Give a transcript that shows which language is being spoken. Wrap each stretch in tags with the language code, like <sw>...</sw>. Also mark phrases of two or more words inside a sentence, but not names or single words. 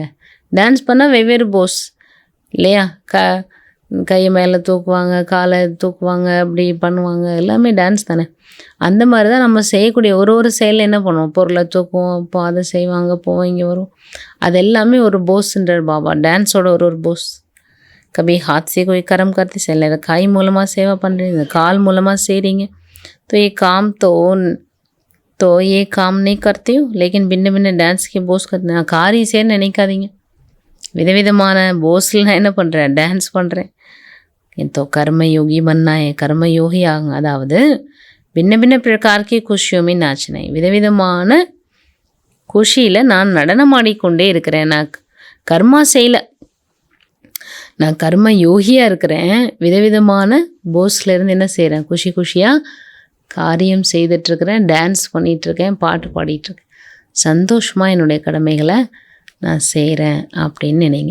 <ta>டான்ஸ் பண்ணால் வெவ்வேறு போஸ் இல்லையா, கையை மேலே தூக்குவாங்க, காலை தூக்குவாங்க, அப்படி பண்ணுவாங்க, எல்லாமே டான்ஸ் தானே. அந்த மாதிரி தான் நம்ம செய்யக்கூடிய ஒரு ஒரு செயலில் என்ன பண்ணுவோம், பொருளை தூக்குவோம், இப்போ அதை செய்வாங்க, போவோம், இங்கே வரும், அது எல்லாமே ஒரு போஸ்ன்றார் பாபா. டான்ஸோட ஒரு ஒரு போஸ்.</ta> <hi>कभी हाथ से कोई कर्म करते,</hi> <ta>சில நேரம் கை மூலமாக சேவை பண்ணுறீங்க, கால் மூலமாக செய்கிறீங்க.</ta> <hi>तो ये काम तो ये काम नहीं करते हो, लेकिन भिन्न भिन्न डांस के போஸ் करते हैं.</hi> <ta>காரி செய்யன்னு நினைக்காதீங்க, விதவிதமான போஸில் நான் என்ன பண்ணுறேன், டான்ஸ் பண்ணுறேன்.</ta> <hi>तो कर्म योगी बनना है,</hi> <ta>கர்ம யோகி ஆகுங்க. அதாவது</ta> <hi>भिन्न भिन्न प्रकार के खुशियों में नाचना,</hi> <ta>விதவிதமான குஷியில் நான் நடனமாடிக்கொண்டே இருக்கிறேன். நான் கர்மா செய்யலை, நான் கர்ம யோகியாக இருக்கிறேன். விதவிதமான போஸ்லேருந்து என்ன செய்கிறேன், குஷி குஷியாக காரியம் செய்துட்ருக்கிறேன், டான்ஸ் பண்ணிகிட்ருக்கேன், பாட்டு பாடிட்டுருக்கேன், சந்தோஷமாக என்னுடைய கடமைகளை நான் செய்கிறேன் அப்படின்னு நினைங்க.</ta>